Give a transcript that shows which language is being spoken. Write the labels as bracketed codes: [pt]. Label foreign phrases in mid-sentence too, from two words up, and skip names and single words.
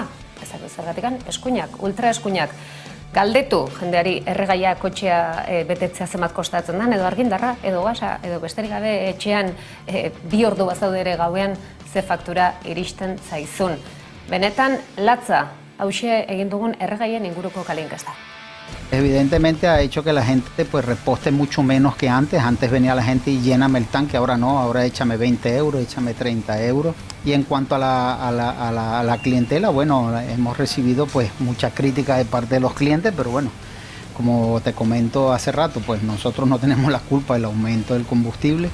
[eu] Ez da, zergatikan, eskuinak, ultraeskuinak. Galdetu jendeari erregaia kotxea betetzea zenbat kostatzen den, edo argindarra, edo gasa, edo besterik gabe etxean 2 ordu bazaude ere gauean ze faktura iristen zaizun. Benetan, latza, hauxe egin dugun erregaien inguruko kale inkesta. [es] Evidentemente ha hecho que la gente pues reposte mucho menos que antes. Antes venía la gente y lléname el tanque, ahora no, ahora échame 20 euros, échame 30 euros. Y en cuanto a la clientela, bueno, hemos recibido pues mucha crítica de parte de los clientes, pero bueno, como te comento hace rato, pues nosotros no tenemos la culpa del aumento del combustible.